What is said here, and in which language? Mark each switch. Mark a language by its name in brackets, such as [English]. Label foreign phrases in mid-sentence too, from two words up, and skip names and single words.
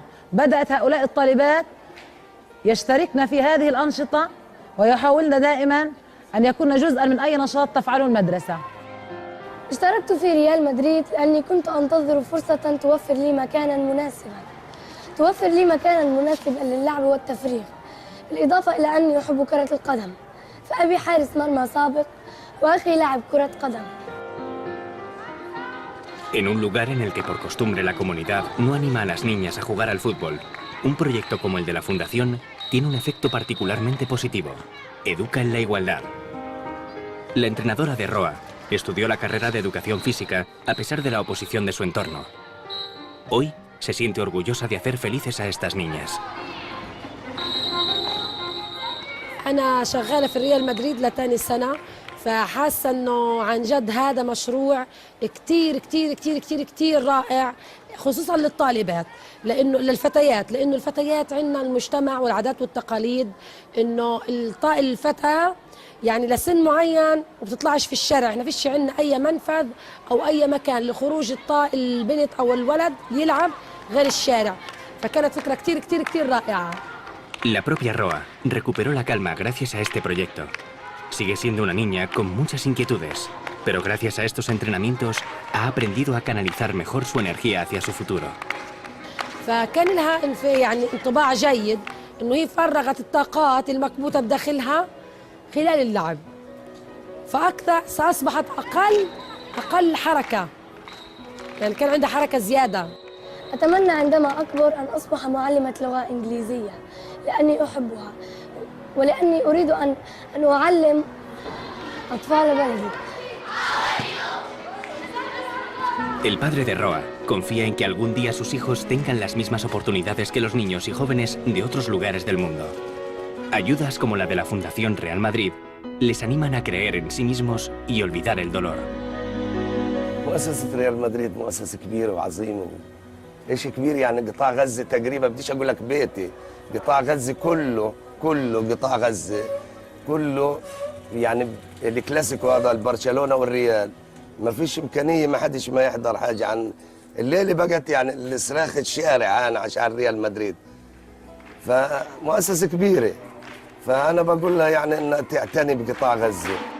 [Arabic] بدأت هؤلاء الطالبات يشتركن في هذه الأنشطة ويحاولن دائما أن يكون جزءا من أي نشاط تفعله المدرسة. اشتركت في ريال مدريد لأني كنت أنتظر فرصة توفر لي مكانا مناسبا للعب والتفريغ، بالإضافة إلى أني أحب كرة القدم، فأبي حارس مرمى سابق وأخي لاعب كرة قدم. [Spanish] En un lugar en el que por costumbre la comunidad no anima a las niñas a jugar al fútbol, un proyecto como el de la Fundación tiene un efecto particularmente positivo. Educa en la igualdad. La entrenadora de Roa estudió la carrera de educación física a pesar de la oposición de su entorno. Hoy se siente orgullosa de hacer felices a estas niñas. [Arabic] أنا شغالة في ريال مدريد لتاني سنة، فحاسة إنه عن جد هذا مشروع كتير كتير كتير كتير كتير رائع، خصوصا للطالبات، لأنه للفتيات، لأنه الفتيات عندنا المجتمع والعادات والتقاليد إنه الفتاة يعني لسن معين وبتطلعش في الشارع، احنا فيش عندنا أي منفذ أو أي مكان لخروج البنت أو الولد يلعب غير الشارع، فكانت فكرة كتير كتير كتير رائعة. [Spanish] La propia Roa recuperó la calma gracias a este proyecto. Sigue siendo una niña con muchas inquietudes, pero gracias a estos entrenamientos ha aprendido a canalizar mejor su energía hacia su futuro. [Arabic] فكان لها يعني انطباع جيد انه هي فرغت الطاقات المكبوته بداخلها خلال اللعب، فاكثر ساصبحت اقل حركه، يعني كان عندها حركه زياده. أتمنى عندما أكبر أن أصبح معلمة لغة إنجليزية لأني أحبها ولأني أريد أن أعلم أطفال بلدي. [Spanish] El padre de Roa confía en que algún día sus hijos tengan las mismas oportunidades que los niños y jóvenes de otros lugares del mundo. Ayudas como la de la Fundación Real Madrid les animan a creer en sí mismos y olvidar el dolor. [Arabic] مؤسسة ريال مدريد مؤسسة كبيرة وعظيمة. ايش كبير يعني قطاع غزة تقريبا، بديش اقول لك بيتي، قطاع غزة كله قطاع غزة كله، يعني الكلاسيكو هذا البرشلونة والريال ما فيش إمكانية ما حدش ما يحضر حاجة عن الليلة بقت يعني الصراخ الشارع أنا عشان ريال مدريد، فمؤسسة كبيرة، فأنا بقول لها يعني أنها تعتني بقطاع غزة.